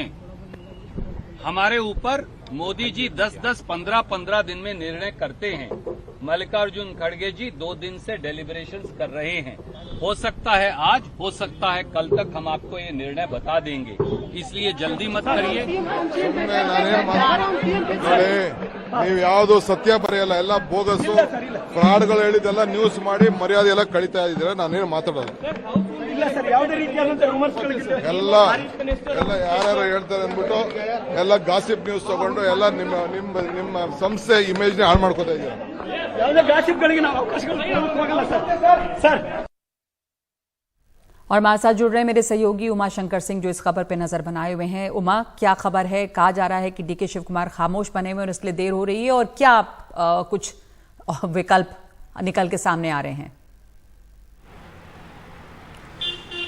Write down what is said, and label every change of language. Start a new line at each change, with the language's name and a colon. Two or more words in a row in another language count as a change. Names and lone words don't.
Hindi: हमारे ऊपर मोदी जी 10-10, 15-15 दिन में निर्णय करते हैं। मल्लिकार्जुन खड़गे जी 2 दिन से डेलिब्रेशंस कर रहे हैं। हो सकता है आज, हो सकता है कल तक हम आपको ये निर्णय बता देंगे, इसलिए जल्दी मत करिए।
Kannada: ನೀವು ಯಾವುದು ಸತ್ಯ ಬರೆಯಲ್ಲ, ಎಲ್ಲ
English: bogus frauds
Kannada: ಹೇಳಿದೆಲ್ಲ ನ್ಯೂಸ್ ಮಾಡಿ ಮರ್ಯಾದೆ ಎಲ್ಲ ಕಳೀತಾ ಇದ್ದೀರಾ. ನಾನೇನು ಮಾತಾಡೋದು ಎಲ್ಲ ಯಾರ್ಯಾರು ಹೇಳ್ತಾರೆ ಅಂದ್ಬಿಟ್ಟು ಎಲ್ಲ
English: gossip news
Kannada: ತಗೊಂಡು ಎಲ್ಲ ನಿಮ್ಮ ಸಂಸ್ಥೆ ಇಮೇಜ್ ಹಾಳು ಮಾಡ್ಕೋತಾ ಇದ್ದೀರಾ.
Hindi: और हमारे साथ जुड़ रहे हैं मेरे सहयोगी उमा शंकर सिंह, जो इस खबर पे नजर बनाए हुए हैं। उमा, क्या खबर है? कहा जा रहा है कि डीके शिव कुमार खामोश बने हुए और इसलिए देर हो रही है, और क्या कुछ विकल्प निकल के सामने आ रहे हैं?